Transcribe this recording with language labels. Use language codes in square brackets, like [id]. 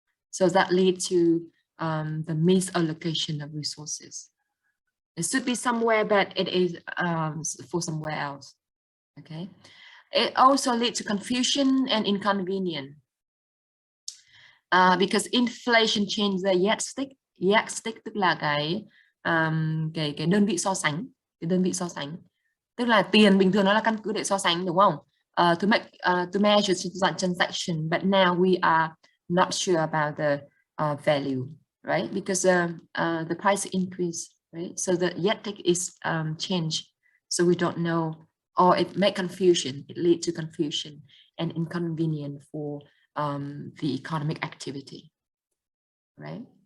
[en] So that leads to the misallocation of resources. It should be somewhere, but it is for somewhere else. Okay. It also leads to confusion and inconvenience. Because inflation changes the yardstick [vi] tức là cái đơn vị so sánh, cái đơn vị so sánh, tức là tiền bình thường nó là căn cứ để so sánh, đúng không? [en] To measure transaction, but now we are not sure about the value, right? Because the price increase, right? So the yardstick is changed, so we don't know, or it make confusion. It leads to confusion and inconvenience for the economic activity, right?